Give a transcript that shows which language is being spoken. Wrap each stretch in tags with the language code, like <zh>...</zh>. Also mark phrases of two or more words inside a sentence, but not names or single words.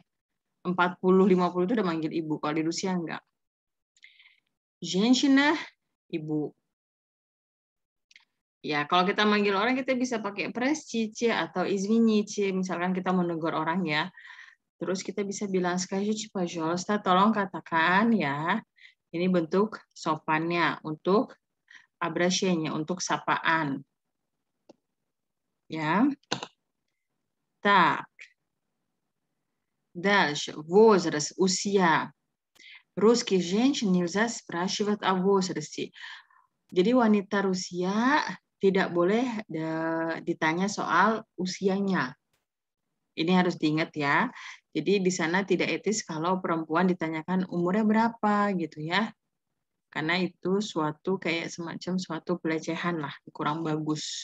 <id>40, 50 itu udah manggil ibu. Kalau di Rusia enggak.</id> <ru>Женщина, ibu.</ru> <id>Ya, kalau kita manggil orang kita bisa pakai простите atau извините, misalkan kita menegur orang ya. Terus kita bisa bilang</id> <ru>скажите, пожалуйста,</ru> <id>tolong katakan ya. Ini bentuk sopannya untuk обращение, untuk sapaan. Ya.</id> <ru>Так. Дальше. Возраст, usia. Русских женщин нельзя спрашивать о возрасте.</ru> <id>Jadi wanita Rusia tidak boleh ditanya soal usianya. Ini harus diingat ya. Jadi di sana tidak etis kalau perempuan ditanyakan umurnya berapa gitu ya. Karena itu suatu kayak semacam suatu pelecehan lah, kurang bagus.</id>